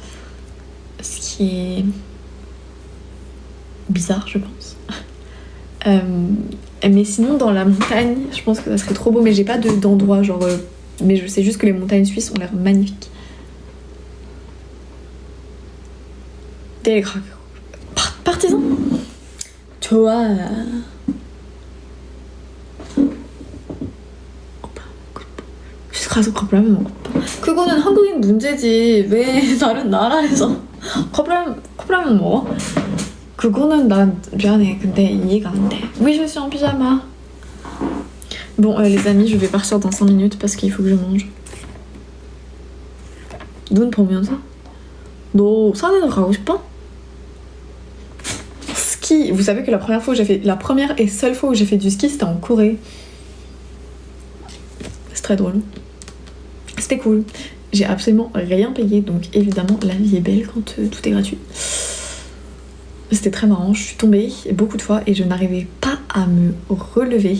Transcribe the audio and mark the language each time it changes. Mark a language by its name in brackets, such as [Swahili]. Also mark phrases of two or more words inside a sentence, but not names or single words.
[French] Ce qui est bizarre je pense. Mais sinon dans la montagne je pense que ça serait trop beau, mais j'ai pas d'endroit genre mais je sais juste que les montagnes suisses ont l'air magnifiques. [Korean] Partisan 좋아. 가서 컵라면 먹었다. 그거는 한국인 문제지 왜 다른 나라에서 컵라면 먹어? 그거는 난 미안해 근데 이해가 안 돼. [French] Oui je suis en pyjama. Bon les amis je vais partir dans 5 minutes parce qu'il faut que je mange. [Korean] 눈 보면서? 너 산에도 가고 싶어? [French] Ski, vous savez que la première et seule fois où j'ai fait du ski c'était en Corée. C'est très drôle. C'était cool. J'ai absolument rien payé, donc évidemment la vie est belle quand tout est gratuit. C'était très marrant, je suis tombée beaucoup de fois et je n'arrivais pas à me relever.